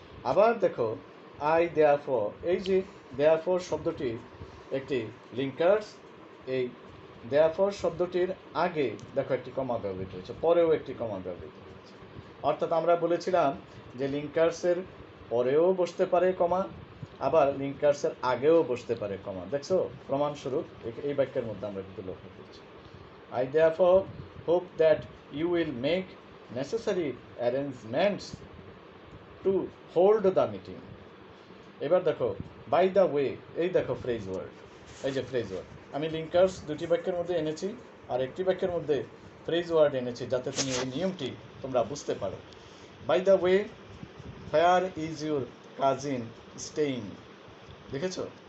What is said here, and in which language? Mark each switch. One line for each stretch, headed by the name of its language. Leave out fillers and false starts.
Bangla: আবার দেখো
English: I therefore,
Bangla: এই যে দেয়ারফর শব্দটি একটি লিঙ্কার্স, এই দেয়ারফর শব্দটির আগে দেখো একটি কমা ব্যবহৃত হয়েছে, পরেও একটি কমা ব্যবহৃত হয়েছে। অর্থাৎ আমরা বলেছিলাম যে লিঙ্কার্সের পরেও বসতে পারে কমা, আবার লিঙ্কার্সের আগেও বসতে পারে কমা। দেখছো, প্রমাণস্বরূপ এই বাক্যের মধ্যে আমরা কিন্তু লক্ষ্য করছি।
English: I therefore hope that you will make necessary arrangements to hold the meeting.
Bangla: এবার দেখো
English: by the way,
Bangla: এই দেখো ফ্রেজ ওয়ার্ড, এই যে ফ্রেজ ওয়ার্ড, আমি লিঙ্কার্স দুটি বাক্যের মধ্যে এনেছি আর একটি বাক্যের মধ্যে ফ্রেজ ওয়ার্ড এনেছি, যাতে তুমি এই নিয়মটি তোমরা বুঝতে পারো।
English: by the way, where is your cousin staying,
Bangla: দেখেছো?